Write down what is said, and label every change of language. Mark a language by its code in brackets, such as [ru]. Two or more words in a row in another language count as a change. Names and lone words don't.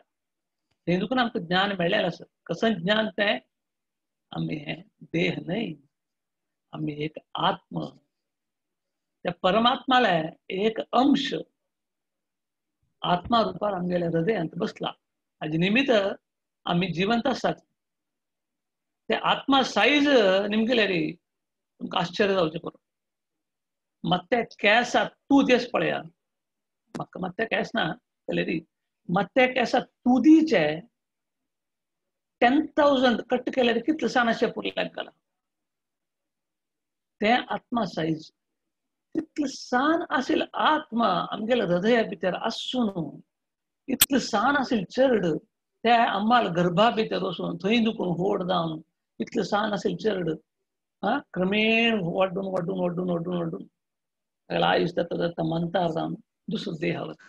[kok] थंय देखून आमकां ज्ञान मेळ्ळेलें आसा. कसं ज्ञान तें आमी हे देह न्हय, आमी एक आत्म, त्या परमात्माले एक अंश आत्मा रुपार आमगेल्या हृदयांत बसला. हाजे निमित्त आमी जिवंत आसात. ते आत्मा साईज निमगेले री तुमकां आश्चर्य जावचें पडो ಮತ್ತೆ ಕೇಸ ತೂದೇಸ್ ಪಳೆಯ ಮತ್ತೆ ಕೇಸ್ ना री ಮತ್ತೆ केस तुदीचे 10,000 कट केले कितले सान अशें पुरलें गेला ते आत्मा साईज तितले सान आशिल आत्मा आमगेल्या हृदया भितर आसून इतले सान आशिल चरड ते आम्हाल गर्भा भितर वचून थंय दुखून व्हड जावन इतले सान आशिल चरड क्रमेण वाडून वाडून वाडून वाडून वाडून आयुष जाता जाता मंतार जावन दुसरो देह